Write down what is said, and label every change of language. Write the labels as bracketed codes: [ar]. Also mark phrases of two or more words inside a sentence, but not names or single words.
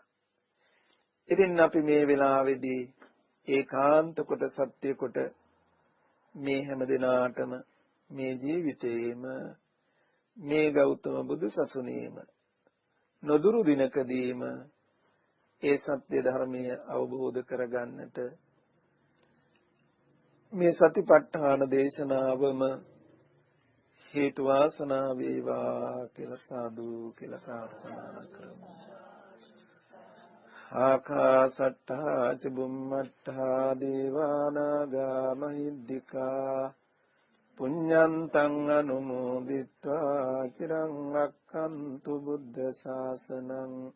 [si] ඉතින් අපි මේ වෙලාවේදී ඒකාන්ත කොට සත්‍ය කොට මේ හැම දිනාටම මේ ජීවිතේම මේ ගෞතම බුදු සසුනේම නොදුරු දිනකදීම ඒ සත්‍ය ධර්මය අවබෝධ කරගන්නට මේ සතිපට්ඨාන දේශනාවම හේතු වාසනා වේවා කියලා සාදු කියලා ප්‍රාර්ථනා කරමු. [pi] ආකාසට්ඨා ච බුම්මට්ඨා දේවානාගා මහිද්దికා පුඤ්ඤන්තං අනුමෝදිත්වා චිරං රක්ඛන්තු බුද්ධ ශාසනං.